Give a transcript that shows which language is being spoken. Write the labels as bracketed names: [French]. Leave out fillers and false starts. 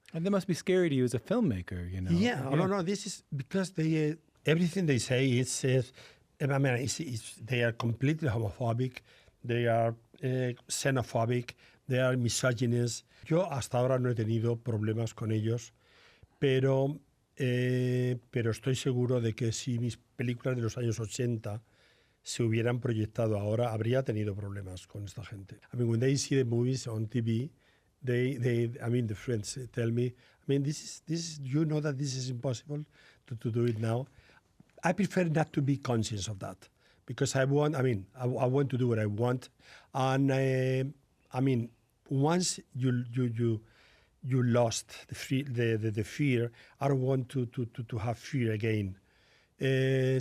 [English] And that must be scary to you as a filmmaker, Yeah, no, this is because they everything they say is, they are completely homophobic, they are xenophobic, they are misogynist. [Spanish] Yo hasta ahora no he tenido problemas con ellos, pero estoy seguro de que si mis películas de los años 80 se hubieran proyectado ahora, habría tenido problemas con esta gente. [English] When they see the movies on TV, the friends tell me, this is, you know that this is impossible to do it now. I prefer not to be conscious of that because I want to do what I want. And once you lost the fear, I don't want to have fear again.